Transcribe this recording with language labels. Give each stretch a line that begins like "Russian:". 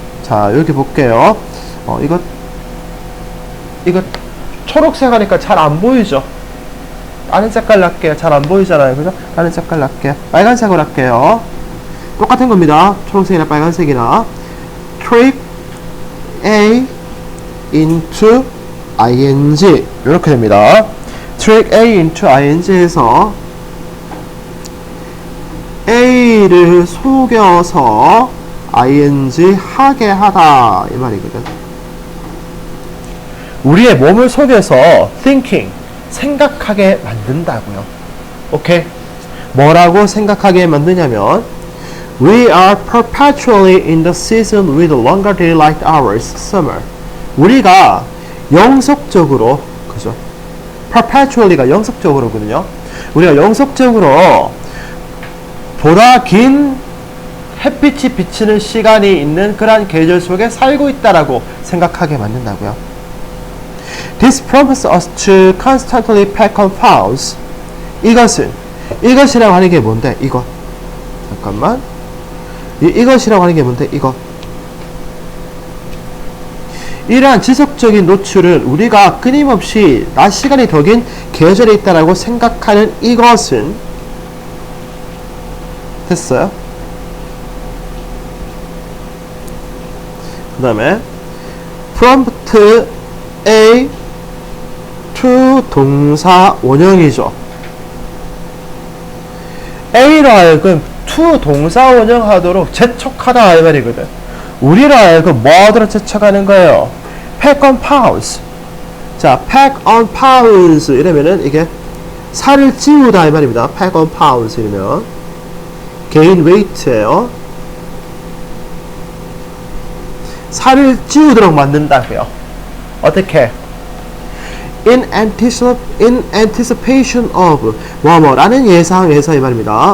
Korean: 자, 여기 볼게요. 이거 초록색 하니까 잘 안 보이죠? 다른 색깔 할게요. 잘 안 보이잖아요. 그죠? 다른 색깔 할게요. 빨간색으로 할게요. 똑같은 겁니다. 초록색이나 빨간색이나.
English: trick A into ing
Korean: 이렇게 됩니다.
English: trick A into ing
Korean: 해서 A를 속여서 ing 하게 하다 이 말이거든. 우리의 몸을 속여서 thinking 생각하게 만든다고요. 오케이? 뭐라고 생각하게 만드냐면
English: We are perpetually in the season with longer daylight hours, summer.
Korean: 우리가 영속적으로, 그죠? perpetually가 영속적으로거든요. 우리가 영속적으로 보다 긴 햇빛이 비치는 시간이 있는 그러한 계절 속에 살고 있다라고 생각하게 만든다고요.
English: This prompts us to constantly pack on fowls.
Korean: 이것이라고 하는 게 뭔데? 이것. 잠깐만. 이것이라고 하는 게 뭔데? 이것. 이러한 지속적인 노출은 우리가 끊임없이 낮 시간이 더 긴 계절에 있다라고 생각하는 이것은 됐어요? 그 다음에
English: prompt A to
Korean: 동사 원형이죠. A로 하여금 to 동사 원형하도록 재촉하다 이 말이거든. 우리로 하여금 뭐하도록 재촉하는 거예요?
English: pack on pounds.
Korean: 자,
English: pack on pounds
Korean: 이러면은 이게 살을 찌우다 이 말입니다.
English: pack on pounds
Korean: 이러면
English: gain weight예요.
Korean: 살을 찌우도록 만든다고요. 어떻게?
English: In anticipation of
Korean: 뭐뭐라는 예상에서 이 말입니다.